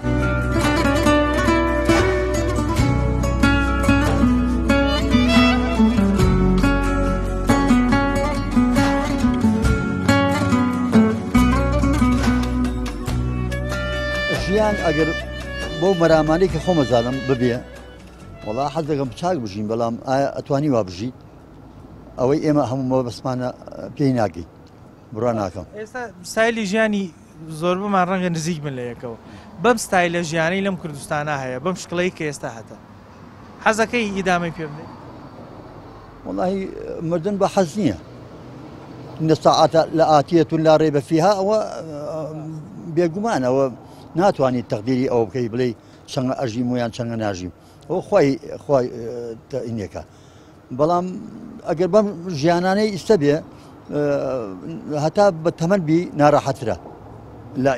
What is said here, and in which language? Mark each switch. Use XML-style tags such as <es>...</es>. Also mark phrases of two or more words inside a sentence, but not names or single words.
<ckb>ژیان ئەگەر بۆ مەرامانەی کە خۆمەزانم ببێ وڵا حەز دەکەم چاک بژین بەڵام ئایا ئەتوانی وا بژی ئەوەی ئێمە هەموومەوە بەسمانە پێی ناگەین بڕوا ناکەم ئێستا ستایلی ژیانی زۆر بمان ڕەنگە نزیک من لە یەکەوە بەم ستایلە ژیانی لەم کوردستانە هەیە بەم شکڵەی کە ئێستا هەتە حەزەکەی ئیدامەی پێ بدەیت وڵی مردن بە حەز نییە</ckb> <ar>إن الساعة لآتية لا ريب فيها</ar> <ckb>بێگومانەوە ناتوانیت تەقدیری ئەوە بکەی بڵێ چەندە ئەژیم و یان چەندە ناژیم ئەو خۆی ئینەکە بەڵام ئەگەر بەم ژیانانەی ئیستا بێ هەتا بە تەمەنبی ناڕەحەترە لا</ckb>